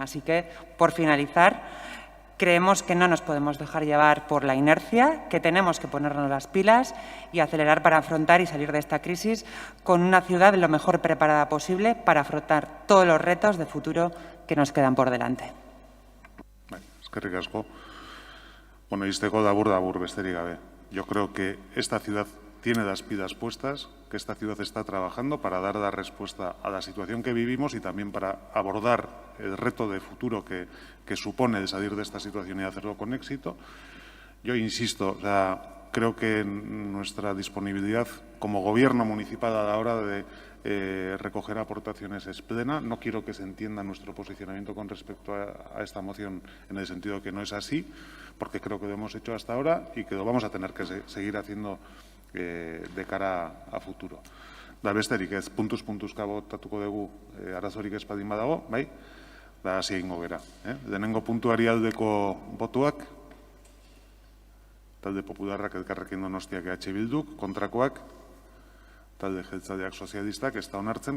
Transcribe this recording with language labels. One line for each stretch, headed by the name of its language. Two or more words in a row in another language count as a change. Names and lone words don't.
Spanish: Así que, por finalizar, creemos que no nos podemos dejar llevar por la inercia, que tenemos que ponernos las pilas y acelerar para afrontar y salir de esta crisis con una ciudad lo mejor preparada posible para afrontar todos los retos de futuro que nos quedan por delante.
Basque: Eskerrik asko. Bueno, izteko dabur besterik gabe.
Spanish: Yo creo que esta ciudad tiene las pilas puestas, que esta ciudad está trabajando para dar la respuesta a la situación que vivimos y también para abordar el reto de futuro que supone el salir de esta situación y hacerlo con éxito. Yo insisto, creo que nuestra disponibilidad como gobierno municipal a la hora de recoger aportaciones es plena. No quiero que se entienda nuestro posicionamiento con respecto a esta moción en el sentido que no es así, porque creo que lo hemos hecho hasta ahora y que lo vamos a tener que seguir haciendo de cara a futuro.
Basque: Da besterik ez, puntuzka botatuko dugu arazorik ez baldin badago, bai? Da hasi egingo gera. Lehenengo puntuari aldeko botuak, talde popularrak Elkarrekin Donostiak EH Bilduk, kontrakoak, talde jeltzaleak sozialistak, ez da onartzen.